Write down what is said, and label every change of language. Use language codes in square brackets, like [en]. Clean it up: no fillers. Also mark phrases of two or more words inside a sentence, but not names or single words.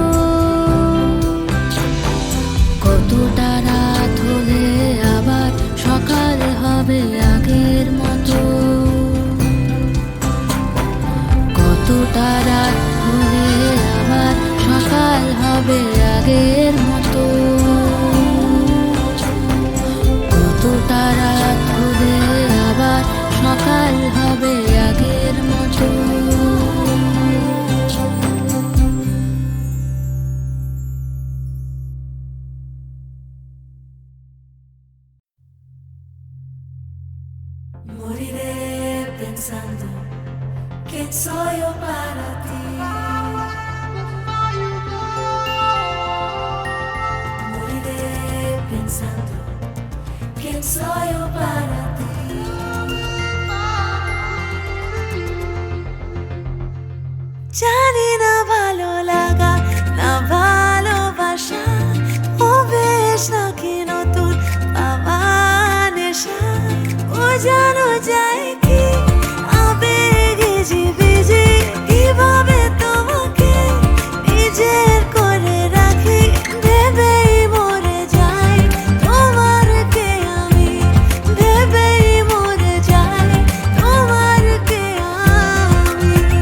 [bn] কতটা রাত হলে আবার সকাল হবে আগের মতো, কতটা রাত হলে আবার সকাল হবে আগের মতো, কতটা রাত হলে আবার সকাল হবে আগের মতো। [es] Moriré pensando quién soy yo para ti. Moriré pensando quién soy yo para ti. [bn] জানি না ভালো লাগা না ভালোবাসা, ও বেশ নাকি নতুন পাওয়া নেশা, ও জানো যায় কি আবেগে জিবিজি, কিভাবে তোমাকে নিজের করে রাখি, ভেবেই মরে যাই তোমার কে আমি, ভেবেই মরে যাই তোমার কে আমি।